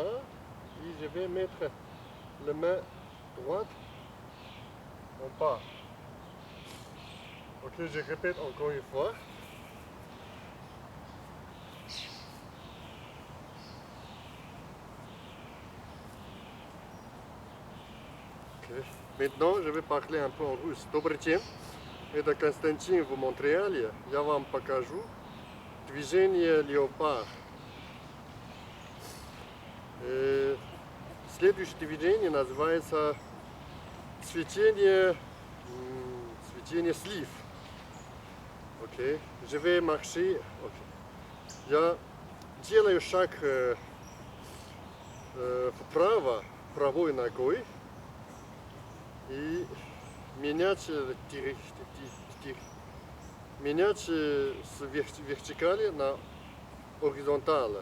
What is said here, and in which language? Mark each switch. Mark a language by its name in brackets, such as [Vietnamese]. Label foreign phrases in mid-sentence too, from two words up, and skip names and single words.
[French] Et je vais mettre la main droite en bas. Ok, je répète encore une fois. Maintenant, je vais parler un peu en russe. [Russian] Добрый день. Это Константин в Монреале. Я вам покажу движение леопард. Следующее движение называется цветение слив. [French] Ok, je vais marcher. Ok. [Russian] Я делаю шаг вправо правой ногой и менять с вертикали на горизонталь.